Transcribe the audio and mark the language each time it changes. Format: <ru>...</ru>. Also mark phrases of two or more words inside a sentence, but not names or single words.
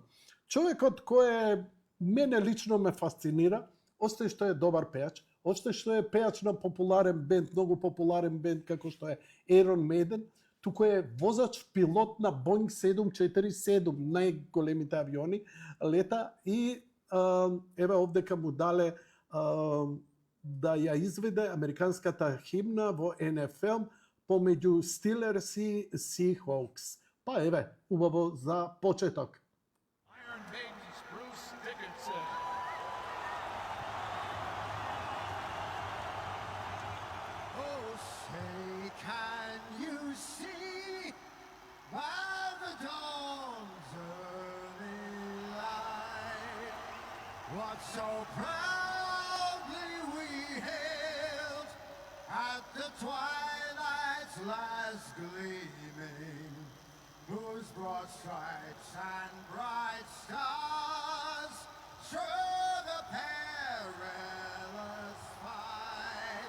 <mk>Човекот кој мене лично ме фасцинира, остай што е добар пејач, остай што е пејач на популарен бенд, многу популарен бенд како што е Iron Maiden, туку е возач, пилот на Boeing 747, најголемите авиони, лета и еве овдека му дале да ја изведе американската химна во НФЛ помеѓу Стилерс и Seahawks. Па еве, убаво за почеток.</mk> <en>Iron Maiden's Bruce Dickinson. Oh, say, can you see by the dawn's early light what so proudly we hailed at the twilight's last gleaming, whose broad stripes and bright stars show the perilous fight.</en>